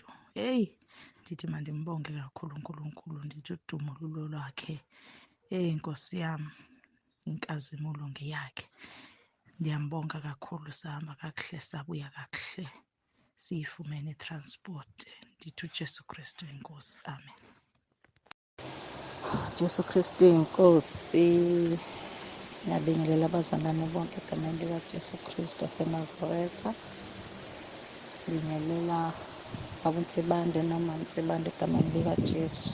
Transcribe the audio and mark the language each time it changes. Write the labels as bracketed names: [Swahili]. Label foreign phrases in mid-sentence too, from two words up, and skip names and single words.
[Xhosa] Heyi, ndithi mandimbonge kakhulu uNkulunkulu, ndithi udumo lulo lwakhe. Nkosi yam, inkazimulo ngeyakhe. Ndiyambonga kakhulu, sahamba kakuhle sabuya kakuhle, siyifumene itransport. Ndithi uJesu Kristu inkosi. Amen. Jesu Kristu inkosi. [Zulu] Ngiyabingelela abazalwane bonke egameni likaJesu Kristu waseNazaretha. Ngibingelela Baba uNsibande noma Nsibande egameni likaJesu.